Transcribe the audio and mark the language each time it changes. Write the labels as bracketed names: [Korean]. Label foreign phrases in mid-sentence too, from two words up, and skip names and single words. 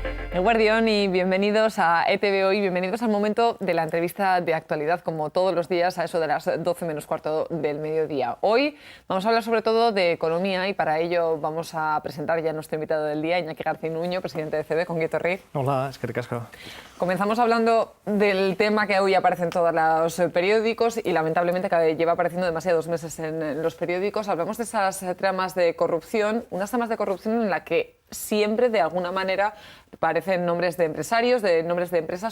[Spanish] Eguerdión y bienvenidos a ETV Hoy, bienvenidos al momento de la entrevista de actualidad, como todos los días a eso de las 12 menos cuarto del mediodía. Hoy vamos a hablar sobre todo de economía y para ello vamos a presentar ya a nuestro invitado del día, Iñaki García Nuño, presidente de CB, con Guito Riz. [Basque] Hola, eskerrik asko. [Spanish] Comenzamos hablando del tema que hoy aparece en todos los periódicos y lamentablemente que lleva apareciendo demasiados meses en los periódicos. Hablamos de esas tramas de corrupción, unas tramas de corrupción en las que siempre, de alguna manera, aparecen nombres de empresarios, de nombres de empresas.